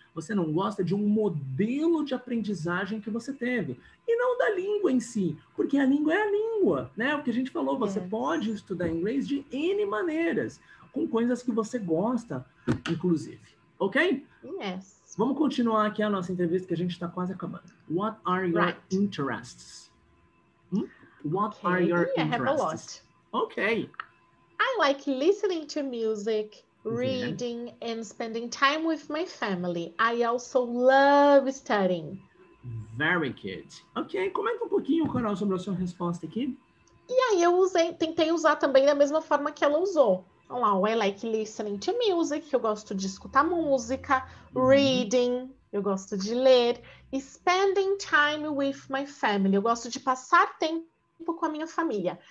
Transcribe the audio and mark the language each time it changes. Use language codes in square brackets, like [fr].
[pt] Você não gosta de um modelo de aprendizagem que você teve. E não da língua em si, porque a língua é a língua, né? O que a gente falou, você pode estudar inglês de N maneiras, com coisas que você gosta, inclusive. Ok? [en] Yes. [pt] Vamos continuar aqui a nossa entrevista, que a gente está quase acabando. [en] What are your interests? What are your interests? I have a lot. Okay. I like listening to music, reading, and spending time with my family. I also love studying. Very good. [pt] Ok, comenta um pouquinho, Carol, sobre a sua resposta aqui. E aí eu tentei usar também da mesma forma que ela usou. Vamos lá, [en] I like listening to music, [pt] eu gosto de escutar música, [en] reading, [pt] eu gosto de ler, e [en] spending time with my family, [pt] eu gosto de passar tempo com a minha família.